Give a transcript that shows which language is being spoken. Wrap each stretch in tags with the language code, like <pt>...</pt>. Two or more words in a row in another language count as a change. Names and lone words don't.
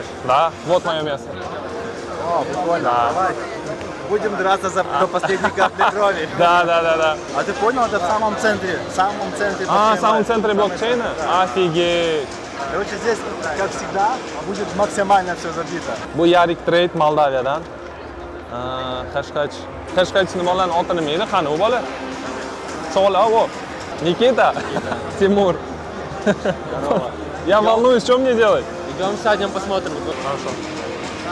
<ru>Да, вот мое место. О, прикольно. Да. Давай. Будем драться до последней капли крови. Да. А ты понял, это в самом центре В блокчейна. самом центре блокчейна? Офигеть. Короче, здесь, как всегда, будет максимально все забито.</ru> <uz>Bu Yarik Trade Moldaviyadan. Hashqach nimalarning oti nima edi? Qani u bola? Savol o. Nikita.</uz> <ru>Тимур. Я волнуюсь, что мне делать? Идем сядем, посмотрим. Хорошо.</ru>